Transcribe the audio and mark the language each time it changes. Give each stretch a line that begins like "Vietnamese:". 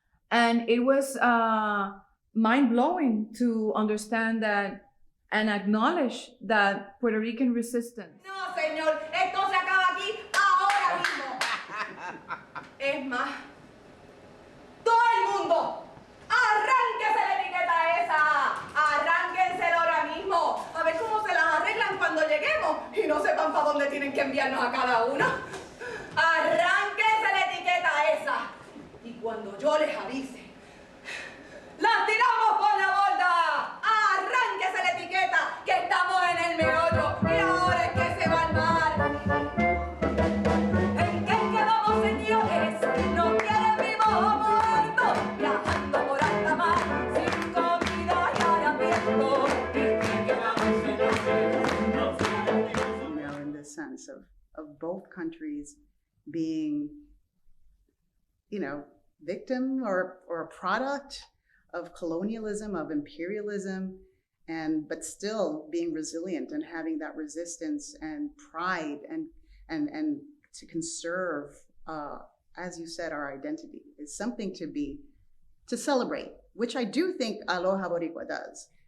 English: And it was mind-blowing to understand that and acknowledge that Puerto Rican resistance.
Spanish: No, señor, esto se acaba aquí ahora mismo. Es más, todo el mundo, arránquese la etiqueta esa, arránquensela ahora mismo, a ver cómo se las arreglan cuando lleguemos y no sepan para dónde tienen que enviarnos a cada uno. Arránquense la etiqueta esa y cuando yo les avise, ¡las tiramos por la borda! ¡Arránquese la etiqueta, que estamos en el meollo y ahora es que se va a armar! ¿En qué quedamos, señores? ¿No quieren vivos o muertos? Viajando por alta mar, sin comida y aramiento. ¿En qué quedamos, señores?
English: You know, in the sense of both countries being, you know, victim or a product of colonialism, of imperialism, but still being resilient and having that resistance and pride and to conserve, as you said, our identity is something to celebrate, which I do think Aloha Boricua does.